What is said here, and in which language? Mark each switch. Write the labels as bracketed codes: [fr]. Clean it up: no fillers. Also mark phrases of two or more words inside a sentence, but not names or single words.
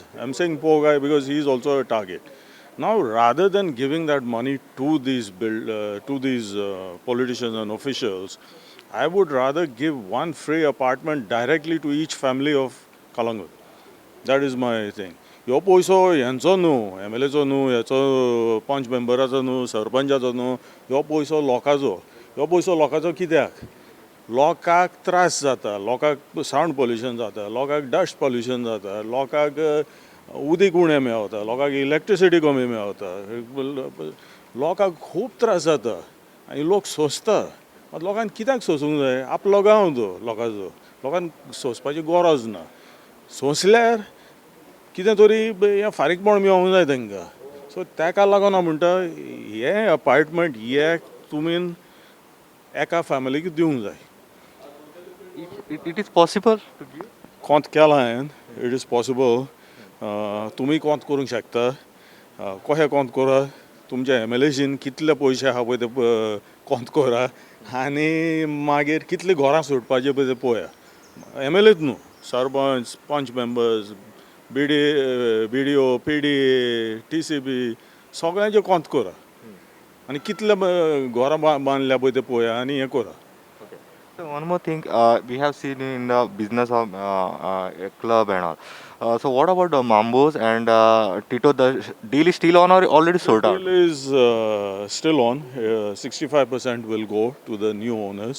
[en] I'm saying poor guy because he is also a target. Now, rather than giving that money to these politicians and officials, I would rather give one free apartment directly to each family of Calangute. That is my thing. [kok] ह्यो पयसो हेंचो न्हू MLAचो न्हू हेचो पंच मेंबराचो न्हू सरपंचाचो न्हू ह्यो पयसो लोकांचो ह्यो पयसो लोकांचो कित्याक लोकांक त्रास जाता लोकांक [en] sound pollution [kok] जाता लोकांक [en] dust pollution [kok] जाता लोकांक उदीक उणें मेळता लोकांक इलेक्ट्रिसिटी कमी मेळता लोकांक खूब त्रास जाता आनी लोक सोंसता मात लोकांक कित्याक सोंसूंक जाय आपलो गांव तो लोकांचो लोकांक सोंसपाची गरज ना सोंसल्यार कितें तरी हें फारीकपण मेळोंक जाय तांकां सो ताका लागून हांव म्हणटा हें अपार्टमेंट हे तुमीन एका फॅमिलीक दिवंक जाय [en] It is possible to give? [kok] कोंत केला हांवें [en] it is possible [kok] तुमी कोंत करूंक शकता कशें कोंत करा तुमच्या MLAशीन कितले पयशे आहा पळय ते कोंत करा आनी मागीर कितले घरां सोडपाचे पळय ते पळोवया MLAच न्हू सरपंच पंच मेंबर्स BDO PDA TCB सगळ्यांचे कोंत करा आनी कितले घरां बांदल्या पळय ते पळोवया आनी हें करा [en] So one more thing, we have seen in the business of a club and all. So what about the Mambos and Tito? The deal is still on or already sold The out? deal is still on. 65% will go to the new owners.